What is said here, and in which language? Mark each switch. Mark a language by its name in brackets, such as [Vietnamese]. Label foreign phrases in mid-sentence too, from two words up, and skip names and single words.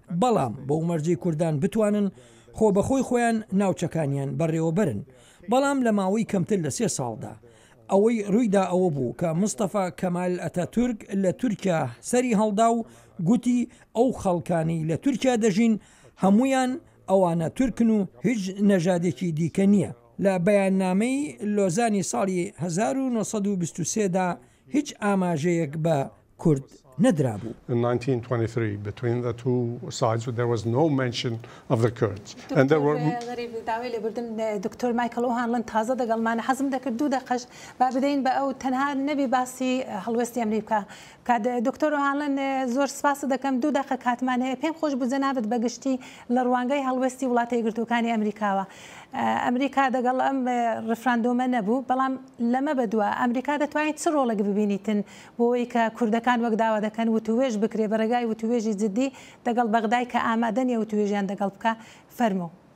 [Central Kurdish] بەڵام بەو مەرجەی کوردان بتوانن خۆ بەخۆی خۆیان ناوچەکانیان بەڕێوەبەرن بەڵام لە ماوەی کەمتر لە 3 ساڵدا ئەوەی ڕوویدا ئەوە بوو کە مستەفا کەمال ئەتاتورک لە تورکیا سەری هەڵدا و گوتی ئەو خەڵکانی لە تورکیا دەژین هەمویان ئەوانە تورکن و هیچ نەژادێکی دیکە نییە لە بەیاننامەی لۆزانی ساڵی 1923دا هیچ ئاماژەیەک بە کورد نەدرابوو. [English] In 1923, between the two sides, there was no mention of the Kurds. And there were... [Central Kurdish] دکتۆر مایکل ئۆهانلند تازە دەگەڵمانە حەزم دەکرد 2 دقەش با بدەین بە ئەو تەنها نەبی باسی هەڵوێستی ئەمریکا دکتۆر ئۆهانلند زۆر سپاس دەکەم 2 دقە کاتمان هەیە پێم خۆش بوو جەنابەت بەگشتی لە ڕوانگەی هەڵوێستی وڵاتە یەکگرتووەکانی ئەمریکاوە ئەمریکا دەگەڵ ئەم ڕفراندۆمە نەبوو بەڵام لەمە بەدووە ئەمریکا دەتوانێت چ ڕۆڵێک ببینیتن بۆی کە کوردەکان وەک داوا دەکەن وتوێژ بکرێ بەڕێگای وتوێژی جدی دەگەڵ بەغدای کە ئامادەنیە وتوێژیان دەگەڵ بکە فەرموو.